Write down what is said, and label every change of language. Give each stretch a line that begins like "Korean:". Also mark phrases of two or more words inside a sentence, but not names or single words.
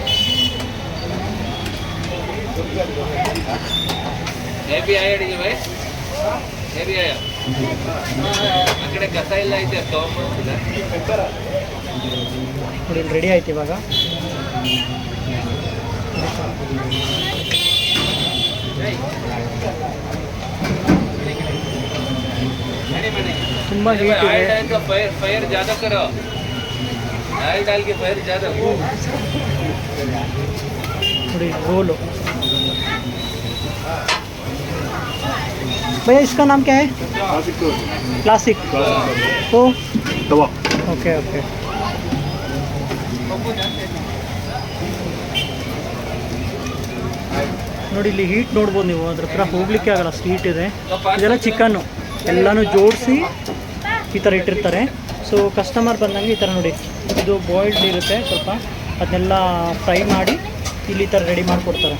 Kannada: ನೋಡಿ ರೆಡಿ ಆಯ್ತು ಇವಾಗ. ತುಂಬ ಹೀಟ್ ಇದೆ.
Hindi: ಫೈರ್ ज़्यादा करो, डाल डाल के फायर ज़्यादा. ನೋಡಿ रोलो. भैया इसका नाम क्या है? क्लासिक. तो तवा.
English: OK OK.
Kannada: ನೋಡಿ ಇಲ್ಲಿ ಹೀಟ್ ನೋಡ್ಬೋದು ನೀವು. ಅದ್ರ ಹತ್ರ ಹೋಗ್ಲಿಕ್ಕೆ ಆಗಲ್ಲ, ಅಷ್ಟು ಹೀಟ್ ಇದೆ. ಇದೆಲ್ಲ ಚಿಕನ್ನು ಎಲ್ಲನೂ ಜೋಡಿಸಿ ಈ ಥರ ಇಟ್ಟಿರ್ತಾರೆ.
English: so customer
Kannada: ಬಂದಂಗೆ ಈ ಥರ ನೋಡಿ, ಇದು ಬಾಯ್ಲ್ಡ್ ಇರುತ್ತೆ ಸ್ವಲ್ಪ, ಅದನ್ನೆಲ್ಲ ಫ್ರೈ ಮಾಡಿ ಇಲ್ಲಿ ಈ ಥರ ರೆಡಿ ಮಾಡಿಕೊಡ್ತಾರೆ.